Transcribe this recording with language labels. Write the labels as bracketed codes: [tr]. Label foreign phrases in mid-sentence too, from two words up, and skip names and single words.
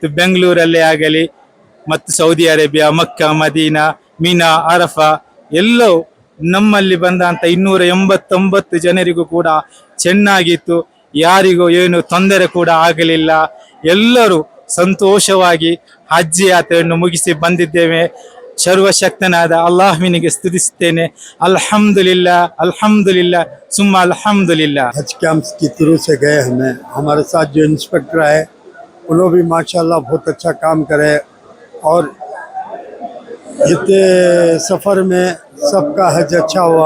[kn] ಬೆಂಗಳೂರಲ್ಲೇ ಆಗಲಿ ಮತ್ತು ಸೌದಿ ಅರೇಬಿಯಾ, ಮಕ್ಕಾ, ಮದೀನಾ, ಮೀನಾ, ಅರಫಾ ಎಲ್ಲವೂ ನಮ್ಮಲ್ಲಿ ಬಂದಂಥ 289 ಜನರಿಗೂ ಕೂಡ ಚೆನ್ನಾಗಿತ್ತು. ಯಾರಿಗೂ ಏನು ತೊಂದರೆ ಕೂಡ ಆಗಲಿಲ್ಲ. ಎಲ್ಲರೂ ಸಂತೋಷವಾಗಿ ಹಜ್ ಯಾತ್ರೆಯನ್ನು ಮುಗಿಸಿ ಬಂದಿದ್ದೇವೆ. ಸರ್ವಶಕ್ತನಾದ ಅಲ್ಲಾಹ್ವಿನಿಗೆ ಸ್ತುತಿಸುತ್ತೇನೆ. [ar] الحمد لله الحمد لله ثم الحمد لله. [hi] हज कैंप्स की तरफ से गए हमें, हमारे साथ जो इंस्पेक्टर है उन्होंने भी माशाल्लाह बहुत अच्छा काम करे और इतने सफ़र में सबका हज अच्छा हुआ।